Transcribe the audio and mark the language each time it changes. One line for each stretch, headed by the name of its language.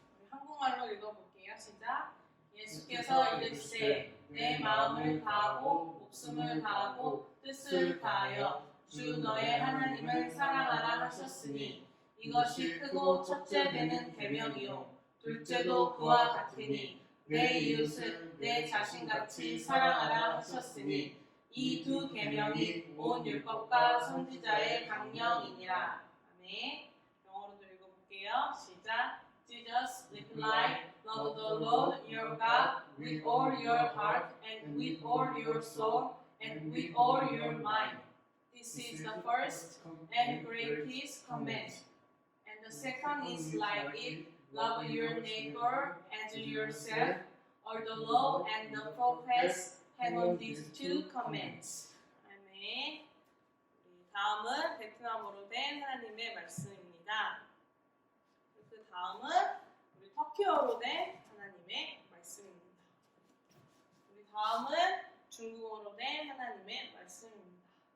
Korean: 한국말로 읽어볼게요. 시작. 예수께서 이르시되 내 마음을 다하고 목숨을 다하고 뜻을 다하여 주 너의 하나님을 사랑하라 하셨으니 이것이 크고 첫째 되는 계명이요 둘째도 그와 같으니 내 이웃을 내 자신같이 사랑하라 하셨으니 이 두 계명이 온 율법과 선지자의 강령이니라. 아멘. 영어로도 읽어볼게요. 시작.
English: Jesus replied, love the Lord your God with all your heart and with all your soul and with all your mind. This is the first and greatest command. And the second is like it, love your neighbor as yourself. All the law and the prophets hang on these two comments.
Korean: 다음에 우리 다음은 베트남어로 된 하나님의 말씀입니다. 그 다음은 우리 터키어로 된 하나님의 말씀입니다. 우리 다음은 중국어로 된 하나님의 말씀입니다.